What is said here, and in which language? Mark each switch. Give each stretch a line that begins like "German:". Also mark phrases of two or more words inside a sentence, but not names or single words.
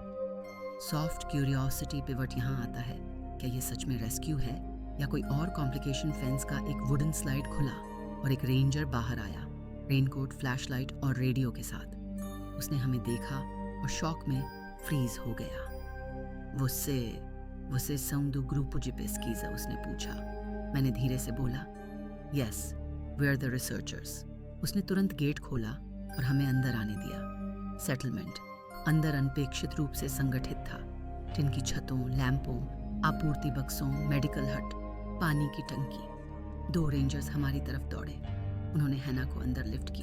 English: soft curiosity pivot
Hindi: यहाँ आता है। क्या ये सच में रेस्क्यू है या कोई और कॉम्प्लिकेशन? फेंस का एक
English: wooden slide
Hindi: खुला और एक रेंजर बाहर आया,
English: raincoat, flashlight
Hindi: और रेडियो के साथ। उसने हमें देखा और शॉक में फ्रीज हो गया।
Portuguese: Você são do grupo de pesquisa?
Hindi: उसने पूछा। मैंने धीरे से बोला,
English: Yes, we're the researchers।
Hindi: उसने तुरंत गेट खोला और हमें अंदर आने दिया। सेटलमेंट अंदर अनपेक्षित रूप से संगठित था। टिन की छतों, लैंपों, आपूर्ति बक्सों,
English: medical hut,
Hindi: पानी की टंकी। 2 रेंजर्स हमारी तरफ दौड़े। उन्होंने हैना को अंदर लिफ्ट किया।